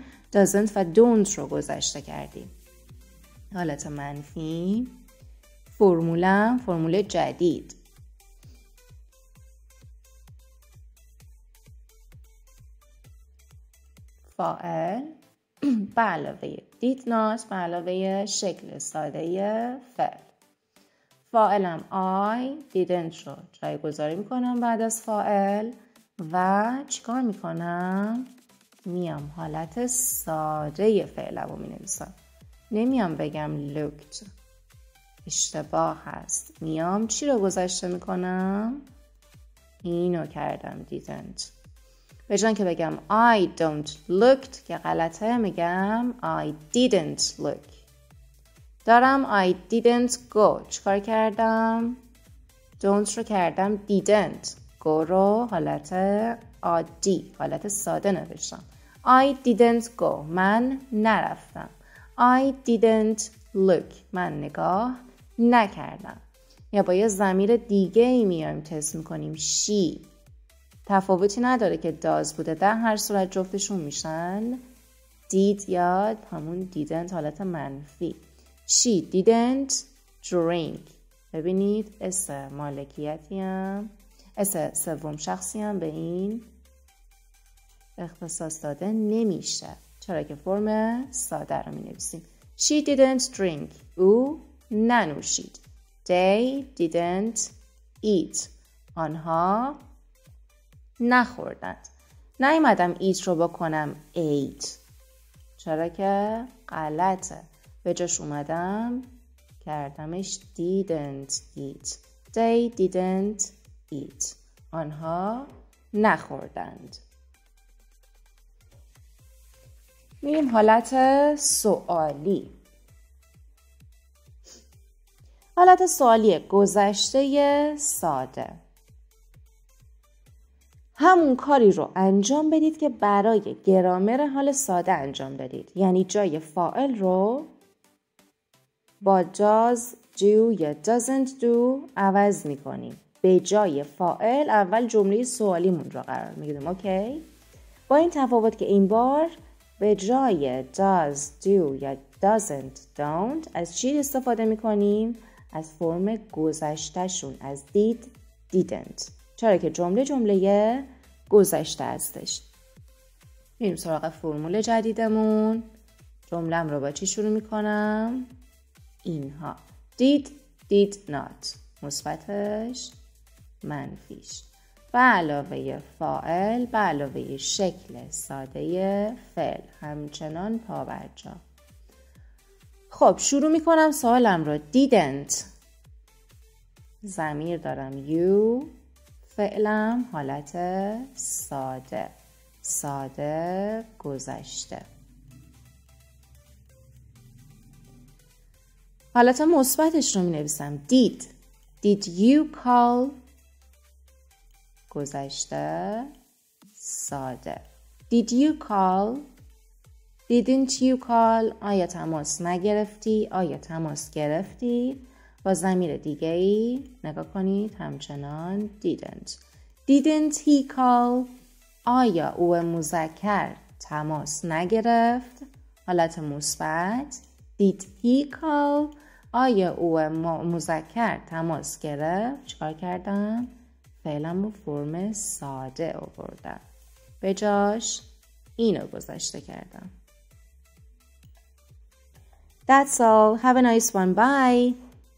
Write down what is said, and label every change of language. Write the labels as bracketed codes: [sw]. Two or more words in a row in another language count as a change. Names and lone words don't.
[fa] doesn't و don't رو گذشته کردیم. حالت منفی. فرمول جدید. فاعل به علاوه [en] did not [fa] به علاوه شکل ساده فعل. فاعلم [en] I didn't [fa] رو جایگذاری میکنم بعد از فاعل و چیکار میکنم؟ میام حالت ساده فعلم رو مینویسم. نمیام بگم looked، اشتباه هست. میام چی رو گذشته میکنم؟ اینو کردم didn't. به جای که بگم [en] I don't looked [fa] که غلطه میگم [en] I didn't look. دارم I didn't go. چیکار کردم؟ don't رو کردم didn't. go رو حالت عادی حالت ساده نوشتم. I didn't go. [fa] من نرفتم. [en] I didn't look. [fa] من نگاه نکردم. یا با یه ضمیر دیگه ای میایم تست میکنیم she. تفاوتی نداره که does بوده، در هر صورت جفتشون میشن did یا همون didn't حالت منفی. [en] She didn't drink. [fa] ببینید اسم مالکیتی هم اسم سوم شخصی هم به این اختصاص داده نمیشه، چرا که فرم ساده رو می نویسیم. [en] She didn't drink. [fa] او ننوشید. [en] They didn't eat. [fa] آنها نخوردند. نیومدم eat رو بکنم ate، چرا که غلطه. به جاش اومدم کردمش [en] didn't eat. They didn't eat. [fa] آنها نخوردند. میریم حالت سوالی. حالت سوالی گذشته ساده. همون کاری رو انجام بدید که برای گرامر حال ساده انجام دادید. یعنی جای فاعل رو با [en] does do [fa] یا [en] doesn't do [fa] عوض میکنیم. به جای فاعل اول جمله سوالیمون رو قرار میگیریم. اوکی؟ با این تفاوت که این بار به جای [en] does do [fa] یا [en] doesn't don't [fa] از چی استفاده میکنیم؟ از فرم گذشتهشون، از [en] did didn't، [fa] چرا که جمله گذشته هستش. میریم سراغ فرمول جدیدمون. جمله‌ام رو با چی شروع میکنم؟ اینها [en] did not [fa] مثبتش منفیش به علاوه فاعل به علاوه شکل ساده فعل همچنان پابرجا. خب شروع میکنم سوالم رو. didn't ضمیر دارم you، فعلم حالت ساده گذشته. حالت مثبتش رو می نویسم [en] did you call [fa] گذشته ساده. did you call didn't you call آیا تماس نگرفتی؟ آیا تماس گرفتی؟ با ضمیر دیگه ای نگاه کنید همچنان [en] didn't he call [fa] آیا او مذکر تماس نگرفت؟ حالت مثبت [en] did he call [fa] آیا او مذکر تماس گرفت؟ چیکار کردم؟ فعلم رو فرم ساده آوردم، به جاش اینو گذاشته کردم. [en] That's all. Have a nice one. Bye.